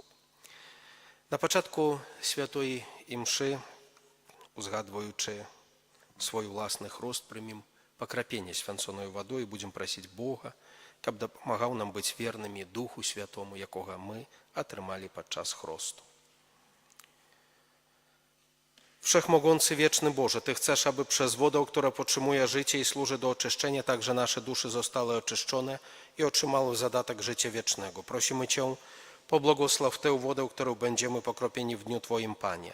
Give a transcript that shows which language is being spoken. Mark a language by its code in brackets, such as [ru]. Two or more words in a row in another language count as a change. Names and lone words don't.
[be] На пачатку святой імшы, узгадваючы свой уласны хрост, прымем пакрапенне свянцонаю вадой і будзем прасіць Бога, каб дапамагаў нам быць вернымі Духу Святому, якога мы атрымалі падчас хросту. [pl] Wszechmogący, wieczny Boże, Ty chcesz, aby przez wodę, która podtrzymuje życie i służy do oczyszczenia, także nasze dusze zostały oczyszczone i otrzymały zadatek życia wiecznego. Prosimy Cię, pobłogosław tę wodę, którą będziemy pokropieni w dniu Twoim, Panie.